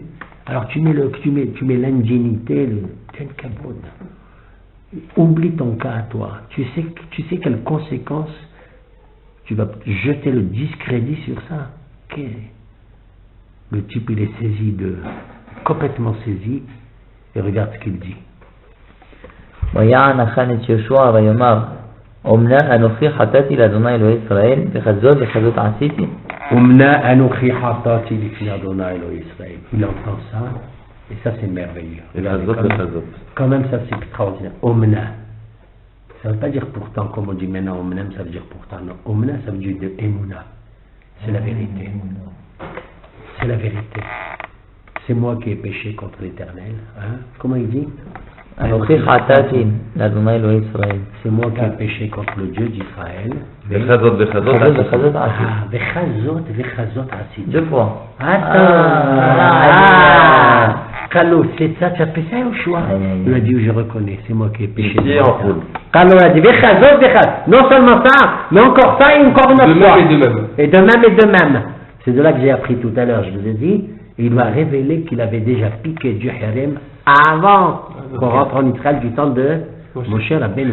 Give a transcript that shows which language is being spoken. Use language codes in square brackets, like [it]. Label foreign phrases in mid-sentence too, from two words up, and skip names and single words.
[fr] Alors tu mets l'indignité, le tel kabod. Oublie ton cas à toi. Tu sais quelles conséquences tu vas jeter le discrédit sur ça. Okay. Le type il est complètement saisi, et regarde ce qu'il dit. [he] ויען אחן את יהושע ויאמר, אומנה אנוכי חטאתי לאדוני אלוהי ישראל, וכזאת וכזאת עשיתי. אומנה אנוכי חטאתי לפני אדוני אלוהי ישראל. [fr] Il entend ça, et ça c'est merveilleux. Quand même ça c'est extraordinaire. Omna. Ça ne veut pas dire pourtant, comme on dit maintenant, Omna, ça veut dire pourtant. Non, Omna, ça veut dire de Emouna. C'est la vérité. C'est la vérité. C'est moi qui ai péché contre l'Éternel. Hein? Comment il dit? [he] אנוכי חטאתי לאדוני אלוהי ישראל. [fr] C'est moi qui ai péché contre le Dieu d'Israël. [he] וכזאת וכזאת עשיתי. וכזאת עשיתי. [fr] Deux fois. Kalo, c'est ça, tu as fait ça au choix? Il a dit, je reconnais, c'est moi qui ai péché. Kalo a dit, non seulement ça, mais encore ça et encore une autre fois. Et de même. C'est de là que j'ai appris tout à l'heure, je vous ai dit, il m'a révélé qu'il avait déjà piqué du harem avant qu'on rentre en Israël du temps de Moshe Rabbeinu.